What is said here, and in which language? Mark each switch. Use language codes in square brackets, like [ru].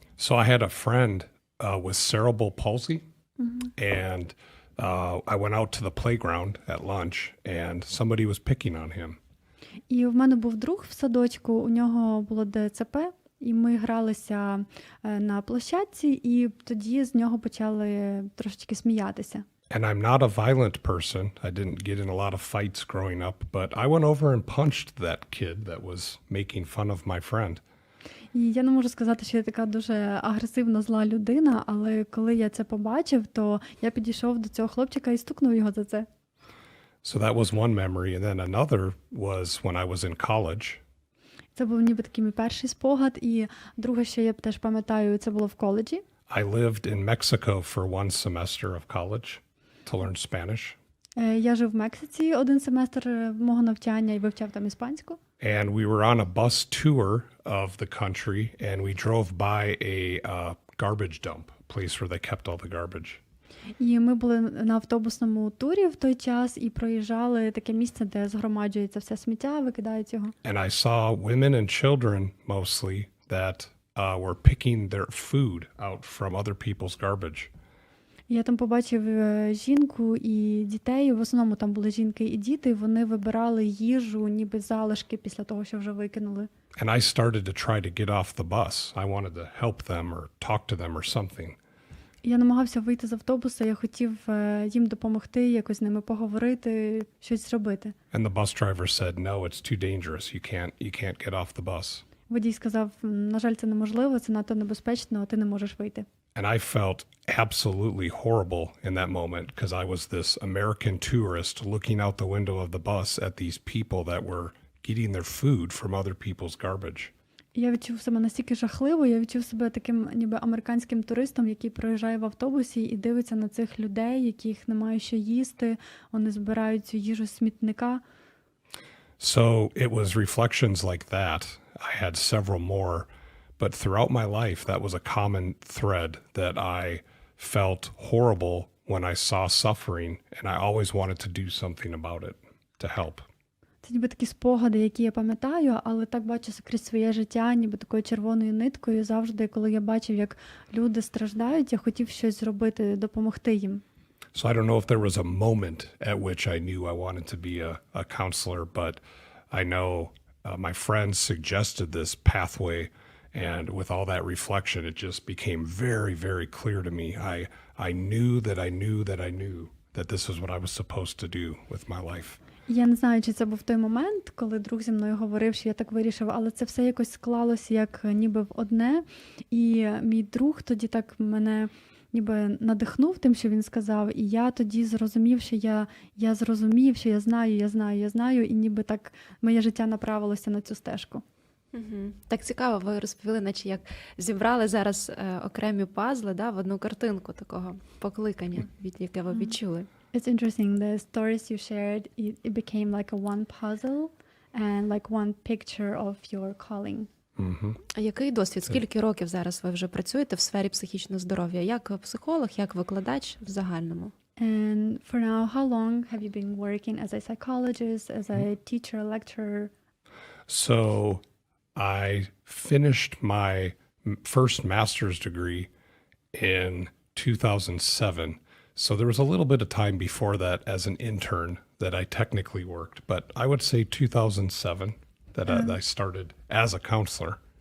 [en] So I had a friend with cerebral palsy, and I went out to the playground at lunch, and somebody was picking on him. [uk] І в мене був друг в садочку, у нього було ДЦП, і ми гралися на площадці, і тоді з нього почали трошечки сміятися. [en] And I'm not a violent person. I didn't get in a lot of fights growing up, but I went over and punched that kid that was making fun of my friend. [uk] І я не можу сказати, що я така дуже агресивно зла людина, але коли я це побачив, то я підійшов до цього хлопчика і стукнув його за це. [en] So that was one memory, and then another was when I was in college. [uk] Це був ніби такий мій перший спогад, і друге, що я теж пам'ятаю, це було в коледжі. [en] I lived in Mexico for one semester of college to learn Spanish. [uk] Я жив в Мексиці один семестр мого навчання і вивчав там іспанську. [en] And we were on a bus tour of the country, and we drove by a garbage dump, place where they kept all the garbage. [uk] І ми були на автобусному турі в той час і проїжджали таке місце, де згромаджується все сміття, викидають його. [en] And I saw women and children mostly that were picking their food out from other people's garbage. [uk] Я там побачив жінку і дітей, в основному там були жінки і діти, вони вибирали їжу, ніби залишки після того, що вже викинули. [en] And I started to try to get off the bus. I wanted to help them or talk to them or something. [uk] Я намагався вийти з автобуса, я хотів їм допомогти, якось з ними поговорити, щось зробити. [en] And the bus driver said, "No, it's too dangerous. You can't get off the bus." [uk] Водій сказав, на жаль, це неможливо, це надто небезпечно, ти не можеш вийти. [en] And I felt absolutely horrible in that moment because I was this American tourist looking out the window of the bus at these people that were getting their food from other people's garbage. [uk] Я відчув себе настільки жахливо, я відчув себе таким ніби американським туристом, який проїжджає в автобусі і дивиться на цих людей, яких немає що їсти, вони збирають цю їжу з смітника. [en] So it was reflections like that. I had several more, but throughout my life, that was a common thread that I felt horrible when I saw suffering, and I always wanted to do something about it to help. [uk] Це ніби такі спогади, які я пам'ятаю, але так бачу крізь своє життя, ніби такою червоною ниткою. Завжди, коли я бачив, як люди страждають, я хотів щось зробити, допомогти їм. [en] So I don't know if there was a moment at which I knew I wanted to be a counselor, but I know my friends suggested this pathway, and with all that reflection, it just became very, very clear to me. I knew that I knew that I knew that this is what I was supposed to do with my life. [uk] Я не знаю, чи це був той момент, коли друг зі мною говорив, що я так вирішив, але це все якось склалося як ніби в одне. І мій друг тоді так мене ніби надихнув тим, що він сказав, і я тоді зрозумів, що я зрозумів, що я знаю, і ніби так моє життя направилося на цю стежку. Угу. Так цікаво, ви розповіли, наче як зібрали зараз окремі пазли, да, в одну картинку такого покликання, яке ви відчули. [en] It's interesting, the stories you shared, it became like a one puzzle and like one picture of your calling. [uk] А який досвід? Скільки років зараз ви вже працюєте в сфері психічного здоров'я? Як психолог, як викладач в загальному? [en] And for now, how long have you been working as a psychologist, as a teacher, lecturer? So I finished my first master's degree in 2007. So there was a little bit of time before that as an intern that I technically worked, but I would say 2007 that I started as a counselor.